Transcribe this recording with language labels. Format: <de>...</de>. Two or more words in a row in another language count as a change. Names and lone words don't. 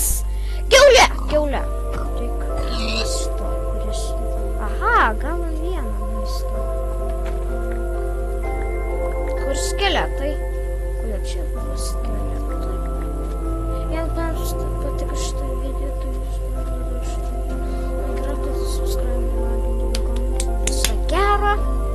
<lt>Kiaulė! Kiaulė! Reikia maisto, kuris... Aha, gavom vieną maistą. Kur skeletai? Kodėl čia buvo skeletai? Jeigu jums patiko šitą video, tai jūs padarykite šitą.</lt> <en>Subscribe, like, and comment.</en> <lt>Viso gero.</lt>